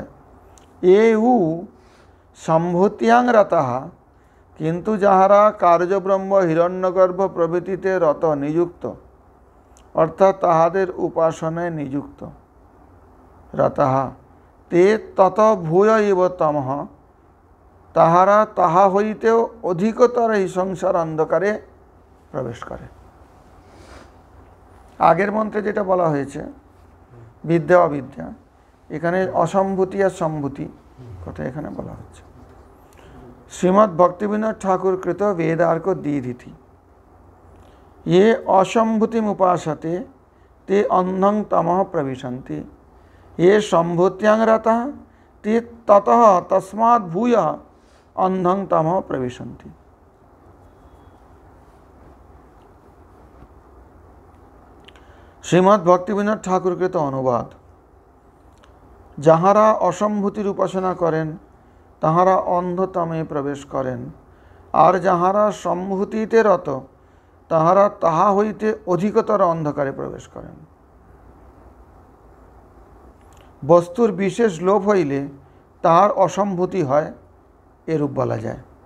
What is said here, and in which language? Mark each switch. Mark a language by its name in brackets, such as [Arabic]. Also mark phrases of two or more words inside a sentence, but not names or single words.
[Sanskrit] এউ সম্ভূত্যাং রতঃ, [Bangla] কিন্তু যাহারা কার্যব্রহ্ম হিরণ্যগর্ভ প্রভৃতিতে রত নিযুক্ত অর্থাৎ তাহাদের উপাসনায় নিযুক্ত, [Sanskrit] রতঃ তে তত ভূয় ইব তমঃ, [Bangla] তাহারা তাহা হইতেও অধিকতর এই সংসার অন্ধকারে প্রবেশ করে। আগের মন্ত্রে যেটা বলা হয়েছে বিদ্যা অবিদ্যা, এখানে অসম্ভূতি আর সম্ভূতি কথা এখানে বলা হচ্ছে। শ্রীমদ্ ভক্তিবিনোদ ঠাকুর কৃত [Sanskrit] वेदार्क दीधिति ये असम्भूतिम उपासते ते अंधं तमः प्रविशन्ति ये सम्भूत्यां रतः ते ततः तस्मात् भूयः अंधं तमः प्रविशन्ति। [Bangla] শ্রীমদ্ ভক্তিবিনোদ ঠাকুর কৃত অনুবাদ। যাহারা অসম্ভূতির উপাসনা করেন তাহারা অন্ধতমে প্রবেশ করেন, আর যাহারা সম্ভূতিতে রত তাহারা তাহা হইতে অধিকতর অন্ধকারে প্রবেশ করেন। বস্তুর বিশেষ লোভ হইলে তাহার অসম্ভূতি হয়, এরূপ বলা যায়।